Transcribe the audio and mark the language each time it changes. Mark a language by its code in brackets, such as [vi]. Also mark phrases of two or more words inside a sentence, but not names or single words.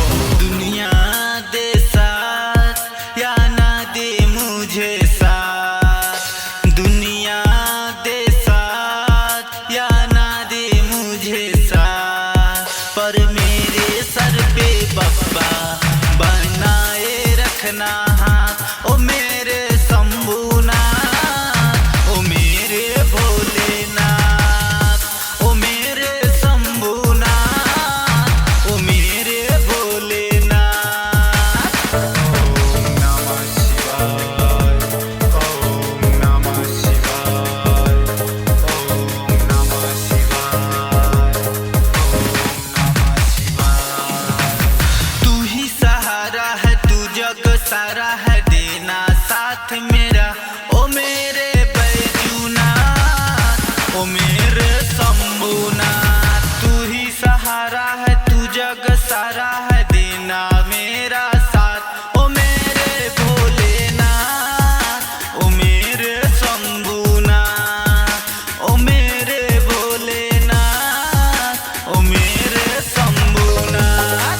[hi] दुनिया दे साथ या ना दे मुझे साथ, दुनिया दे साथ या ना दे मुझे साथ, पर मेरे सर पे बप्पा बनाए रखना हाथ। ओ मेरे शंभूनाथ, ओ मेरे भोलेनाथ, ओ मेरे शंभूनाथ, ओ मेरे भोलेनाथ। [sa] ओम नमः शिवाय, ओम नमः शिवाय, ओम नमः शिवाय, ओम नमः शिवाय। [hi] तू ही सहारा है, तू जग सारा है, देना साथ मेरा ओ मेरे बैजूनाथ, ओ मेरे शंभूनाथ। तू ही सहारा है, तू जग सारा है, देना मेरा साथ ओ मेरे भोलेनाथ, ओ मेरे शंभूनाथ, ओ मेरे भोलेनाथ, ओ मेरे शंभूनाथ।